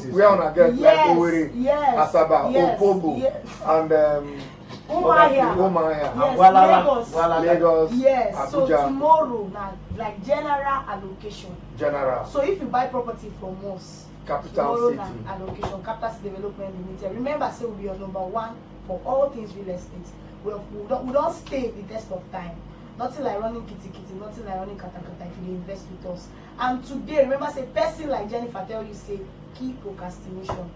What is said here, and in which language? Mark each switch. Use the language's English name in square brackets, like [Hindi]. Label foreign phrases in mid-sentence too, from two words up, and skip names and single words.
[Nigerian Pidgin] Where una get like Owerri, Asaba, Opobo, and Umuahia, Lagos, yes, Abuja. So tomorrow na like general allocation. General. So if you buy property from us, Capital tomorrow City na allocation, Capital City Development Limited. Remember, say we'll be your number one for all things real estate. We don't stay the test of time. Nothing like running kitty, nothing like running kata if you invest with us. And today, remember, say person like Jennifer tell you, say keep procrastination.